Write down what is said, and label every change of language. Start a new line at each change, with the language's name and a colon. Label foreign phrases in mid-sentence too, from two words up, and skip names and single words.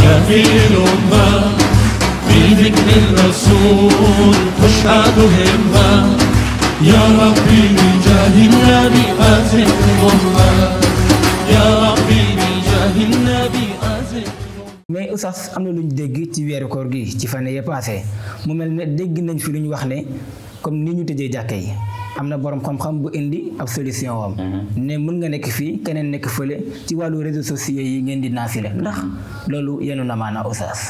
Arabic: في الأمة بذكر الرسول تشهد همة يا ربي بجاه النبي أزل الأمة يا ربي بجاه النبي أزل.
Wolof: mais Oustaz am na lu ñu dégg ci weeru koor gi ci fan yee passé mu mel ne dégg nañ fi lu ñu wax ne comme ni ñu tëjee jàkka yi am na borom xam-xam bu indi ab solution wam ne mën nga nekk fii keneen nekk fële ci wàllu
French: réseaux sociaux
Wolof: yi ngeen di naafile ndax loolu yenu na maanaa Oustaz.